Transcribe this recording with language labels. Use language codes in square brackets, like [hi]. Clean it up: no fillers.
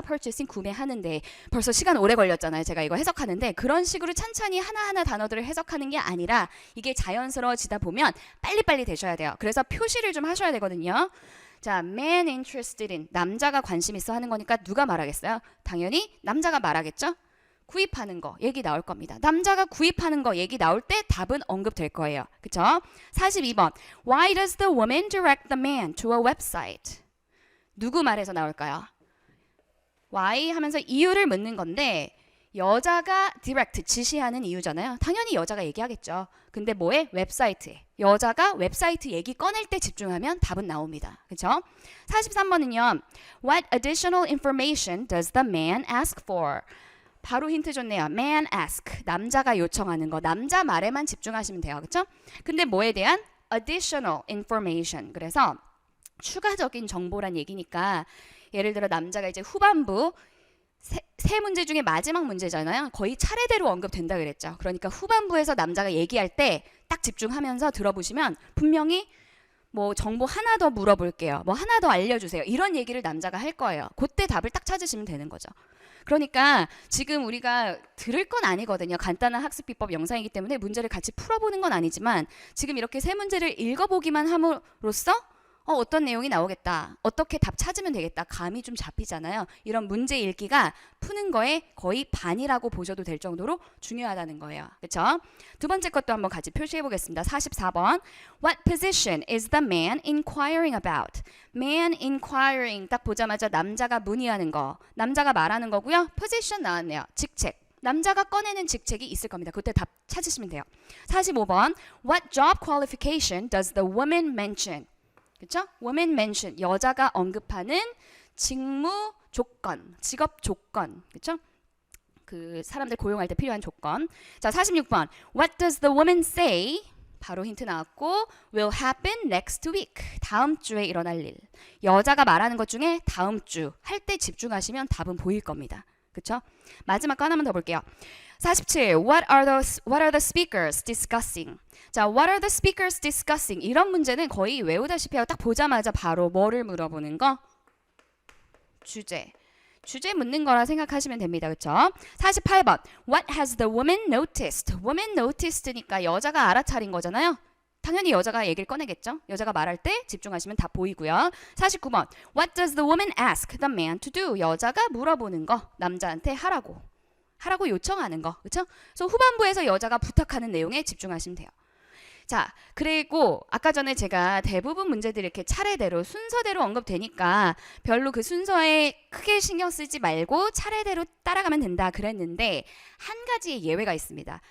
[ko] purchasing 구매하는데 벌써 시간 오래 걸렸잖아요. 제가 이거 해석하는데 그런 식으로 찬찬히 하나하나 단어들을 해석하는 게 아니라 이게 자연스러워지다 보면 빨리빨리 되셔야 돼요. 그래서 표시를 좀 하셔야 되거든요. 자, [en] man interested in [ko] 남자가 관심 있어 하는 거니까 누가 말하겠어요? 당연히 남자가 말하겠죠? 구입하는 거 얘기 나올 겁니다. 남자가 구입하는 거 얘기 나올 때 답은 언급될 거예요. 그쵸? [en] 42번 Why does the woman direct the man to a website? [ko] 누구 말에서 나올까요? Why 하면서 이유를 묻는 건데 여자가 direct 지시하는 이유잖아요. 당연히 여자가 얘기하겠죠. 근데 뭐에? 웹사이트에. 여자가 웹사이트 얘기 꺼낼 때 집중하면 답은 나옵니다. 그렇죠? 43번은요. [en] What additional information does the man ask for? [ko] 바로 힌트 줬네요. [en] Man ask. [ko] 남자가 요청하는 거. 남자 말에만 집중하시면 돼요. 그렇죠? 근데 뭐에 대한? [en] Additional information. [ko] 그래서 추가적인 정보란 얘기니까 예를 들어 남자가 이제 후반부 세 문제 중에 마지막 문제잖아요. 거의 차례대로 언급된다 그랬죠. 그러니까 후반부에서 남자가 얘기할 때 딱 집중하면서 들어보시면 분명히 뭐 정보 하나 더 물어볼게요. 뭐 하나 더 알려주세요. 이런 얘기를 남자가 할 거예요. 그때 답을 딱 찾으시면 되는 거죠. 그러니까 지금 우리가 들을 건 아니거든요. 간단한 학습 비법 영상이기 때문에 문제를 같이 풀어보는 건 아니지만 지금 이렇게 세 문제를 읽어보기만 함으로써 어떤 내용이 나오겠다. 어떻게 답 찾으면 되겠다. 감이 좀 잡히잖아요. 이런 문제 읽기가 푸는 거에 거의 반이라고 보셔도 될 정도로 중요하다는 거예요. 그렇죠? 두 번째 것도 한번 같이 표시해 보겠습니다. 44번. [en] What position is the man inquiring about? Man inquiring [ko] 딱 보자마자 남자가 문의하는 거. 남자가 말하는 거고요. position 나왔네요. 직책. 남자가 꺼내는 직책이 있을 겁니다. 그때 답 찾으시면 돼요. 45번. [en] What job qualification does the woman mention? [ko] 그렇죠? [en] woman mention [ko] 여자가 언급하는 직무 조건, 직업 조건, 그렇죠? 그 사람들 고용할 때 필요한 조건. 자, 46번. [en] What does the woman say? [ko] 바로 힌트 나왔고 [en] will happen next week. [ko] 다음 주에 일어날 일. 여자가 말하는 것 중에 다음 주 할 때 집중하시면 답은 보일 겁니다. 그쵸? 마지막 거 하나만 더 볼게요. 47. [en] What are the speakers discussing? 자, what are the speakers discussing? [ko] 이런 문제는 거의 외우다시피 하고 딱 보자마자 바로 뭐를 물어보는 거? 주제. 주제 묻는 거라 생각하시면 됩니다. 그쵸? 48번. [en] What has the woman noticed? woman noticed [ko] 니까 여자가 알아차린 거잖아요. 당연히 여자가 얘기를 꺼내겠죠. 여자가 말할 때 집중하시면 다 보이고요. 49번. [en] What does the woman ask the man to do? [ko] 여자가 물어보는 거. 남자한테 하라고 요청하는 거. 그쵸? 그래서 후반부에서 여자가 부탁하는 내용에 집중하시면 돼요. 자, 그리고 아까 전에 제가 대부분 문제들이 이렇게 차례대로 순서대로 언급되니까 별로 그 순서에 크게 신경 쓰지 말고 차례대로 따라가면 된다 그랬는데 한 가지 예외가 있습니다.